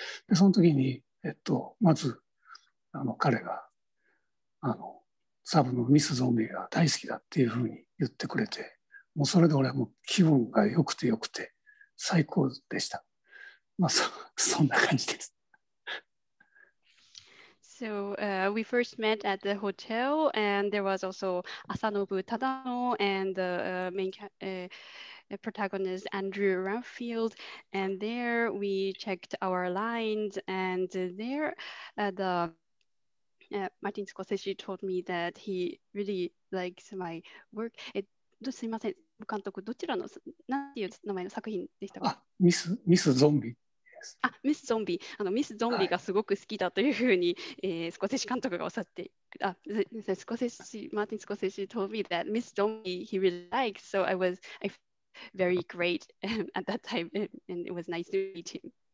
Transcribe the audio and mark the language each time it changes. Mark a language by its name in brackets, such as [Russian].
[Japanese] でその時に、まず彼がサブのミス・ゾンビが大好きだっていうふうに言ってくれて、もうそれで俺はもう気分が良くて最高でした。まあそんな感じです。 [English] So we first met at the hotel, and there was also Asanobu Tadano and the main protagonist Andrew Ramfield, and there we checked our lines, and there Martin Scorsese told me that he really likes my work. [Japanese] すいません、監督、どちらの、なんていう名前の作品でしたか？ミスゾンビ。ミス・ゾンビ。ミス・ゾンビがすごく好きだというふうに、スコセッシ監督がおっしゃって、マーティン・スコセッシ [English] told me that Miss Zombie he really liked, so I felt very great at that time, and it was nice to meet him.